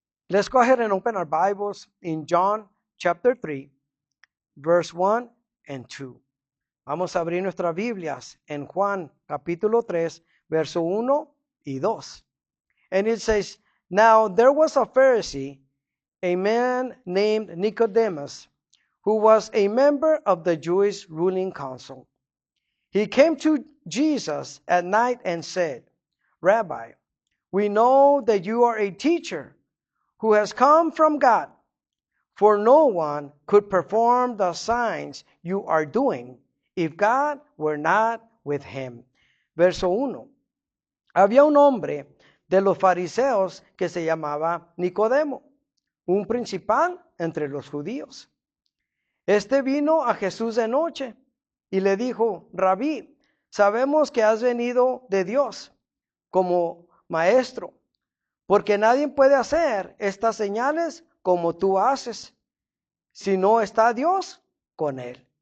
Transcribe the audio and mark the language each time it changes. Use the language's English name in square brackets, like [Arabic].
[English] Let's go ahead and open our Bibles in John chapter 3, verse 1 and 2. [Spanish] Vamos a abrir nuestras Biblias en Juan capítulo 3, verso 1 y 2. [English] And it says, Now there was a Pharisee, a man named Nicodemus, who was a member of the Jewish ruling council. He came to Jesus at night and said, Rabbi, we know that you are a teacher who has come from God, for no one could perform the signs you are doing if God were not with him. [Spanish] Verso 1. Había un hombre de los fariseos que se llamaba Nicodemo, un principal entre los judíos. Este vino a Jesús de noche y le dijo, Rabí, sabemos que has venido de Dios como maestro, porque nadie puede hacer estas señales como tú haces, si no está Dios con él.